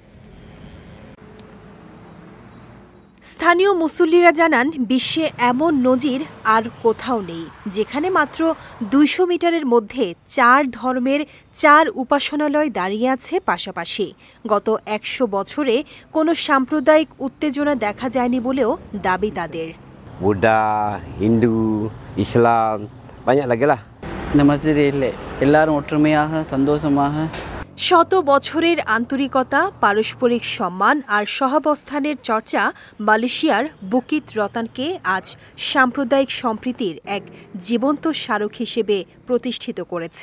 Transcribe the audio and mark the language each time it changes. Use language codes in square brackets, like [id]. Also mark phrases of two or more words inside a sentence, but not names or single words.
[bn] স্থানীয় মুসল্লিরা জানান, বিশ্বে এমন নজির আর কোথাও নেই, যেখানে মাত্র 200 মিটারের মধ্যে 4 ধর্মের 4 উপাসনালয় দাঁড়িয়ে আছে পাশাপাশি। গত 100 বছরে কোনো সাম্প্রদায়িক উত্তেজনা দেখা যায়নি বলেও দাবি তাদের। বুদ্ধা, হিন্দু, ইসলাম, [ms] banyak lagi lah. [ta] இந்த மஸ்ஜிதில் எல்லாரும் ஒற்றுமையாக சந்தோஷமாக [bn] শত বছরের আন্তরিকতা, পারস্পরিক সম্মান আর সহাবস্থানের চর্চা মালয়েশিয়ার বুকিত রতানকে আজ সাম্প্রদায়িক সম্প্রীতির এক জীবন্ত স্মারক হিসেবে প্রতিষ্ঠিত করেছে।